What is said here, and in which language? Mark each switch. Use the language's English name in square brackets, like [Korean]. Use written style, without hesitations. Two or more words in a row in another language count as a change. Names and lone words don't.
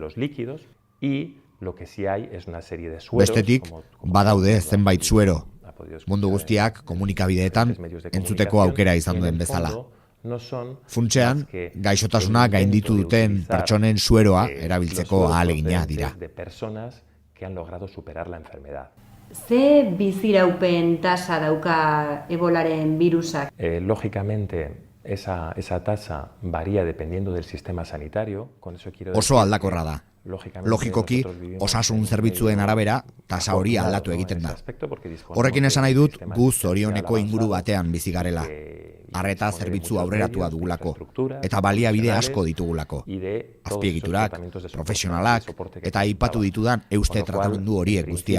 [Basque] Bestetik, badaude zenbait suero, mundu guztiak komunikabideetan entzuteko aukera izan duen bezala. Funtsean, gaixotasuna gainditu duten pertsonen sueroa erabiltzeko ahalegina dira. Ze biziraupen tasa dauka ebolaren virusak? [Spanish] Lógicamente, esa tasa varía dependiendo del sistema sanitario. [Basque] Oso aldakorra da. Logikoki, osasun zerbitzuen arabera, tasa hori aldatu egiten da. Horrekin esan nahi dut, gu zorioneko inguru batean bizi garela. Arreta zerbitzu aurreratua dugulako, eta baliabide asko ditugulako. Azpiegiturak, profesionalak, eta aipatu ditudan euste tratamendu horiek guztiak.